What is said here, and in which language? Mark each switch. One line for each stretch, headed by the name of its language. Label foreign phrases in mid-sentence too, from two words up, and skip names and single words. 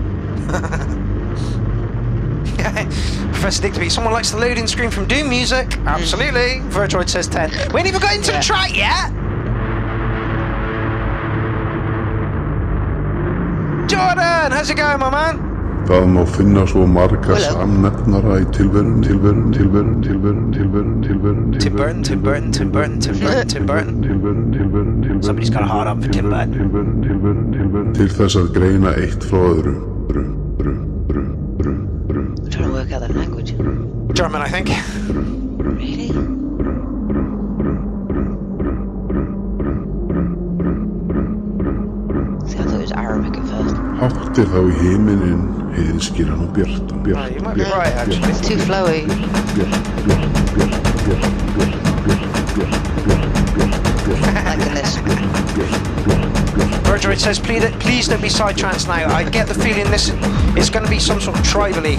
English: Professor Digby, someone likes the loading screen from Doom music. Absolutely. Verdroid says 10. We ain't even got into the track yet. Jordan, how's it going, my man?
Icelandic: Það má finna svo marga
English: Hello.
Icelandic: samnefnara í tilverun.
English: Tim Burton. Somebody's got a heart up for Tim Burton.
Icelandic: Til þess að greina eitt frá öðru.
English: I'm trying to work out that language. German, I think. Really? See, I thought it was Arabic at first.
Icelandic: Hátt þá í himinin, heiðskíran og bjart.
English: Oh, you might be right, actually. It's too flowy. Liking this. Virgil, it says, please don't be psytrance now. I get the feeling this is going to be some sort of tribally.